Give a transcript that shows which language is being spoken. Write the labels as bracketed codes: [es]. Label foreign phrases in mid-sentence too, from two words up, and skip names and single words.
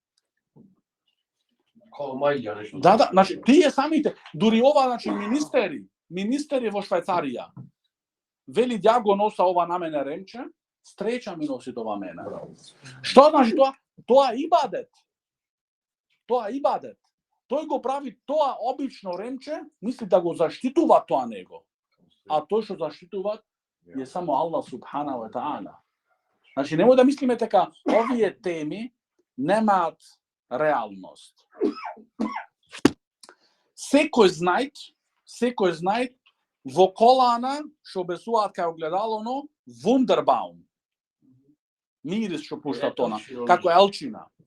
[mk] Да, значи тие самите, дури ова, значи министери во Швајцарија, вели ја го носа ова на мене ремче, среќа ми носи тоа мене. Што значи тоа? Тоа ибадет. Тоа ибадет. Тој го прави тоа обично ремче, мисли да го заштитува тоа него. А тој што заштитува е само [ar] الله سبحانه وتعالى. [mk] Значи немој да мислиме дека овие теми немаат реалност. Секој знај во колана што обесуваат кај огледалоно Wunderbaum. Мирис што пушта тона, како елчина.